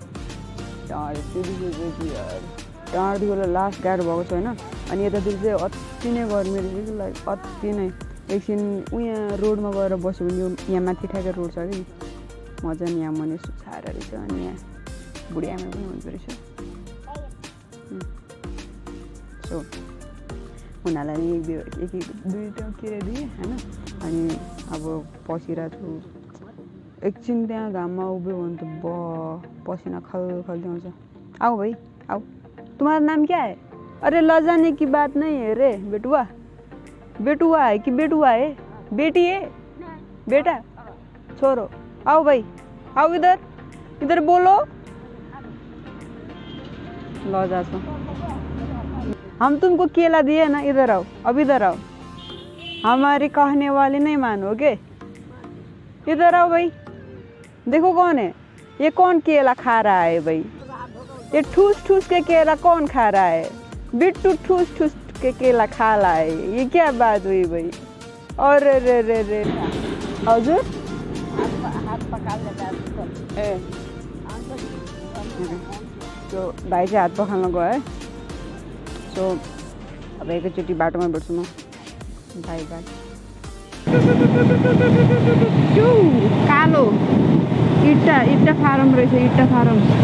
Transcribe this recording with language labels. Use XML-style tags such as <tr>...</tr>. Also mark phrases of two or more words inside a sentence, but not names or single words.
<ne>टाढीको लास्ट गाह्रो भएको छ होइन अनि यतातिर चाहिँ अति नै गर्मी रहेछ कि लाइक अति नै एकछिन यहाँ रोडमा गएर बस्यो भने यहाँ माथि ठ्याक्कै रोड छ कि मजाले यहाँ मने सुछाएर रहेछ अनि यहाँ बुढी आमा पनि हुँदो रहेछ सो उनीहरूलाई एक दुईवटा केरा दिएँ होइन अनि अब पसिरहेको छु एकछिन त्यहाँ घाममा उभियो भने त पसिना खल्दी आउँछ</ne> <hi>आओ भाई आओ तुम्हारा नाम क्या है अरे लजाने की बात नहीं है रे बेटुआ है कि बेटुआ है बेटी है बेटा छोरो आओ भाई आओ इधर बोलो लजा सो हम तुमको केला दिए ना इधर आओ अब इधर आओ हमारी कहने वाली नहीं मानोगे इधर आओ भाई देखो कौन है ये कौन केला खा रहा है भाई ये ठूस के केला कौन खा रहा है बिट्टू ठूस के केला खा रहा है ये क्या बात हुई भाई और रे हजुर ए</hi> <ne>सो भाइ चाहिँ हात पखाल्न गयो है सो अब एकैचोटि बाटोमा भेट्छु म बाई कालो इट्टा फारम रहेछ इट्टा फारम</ne>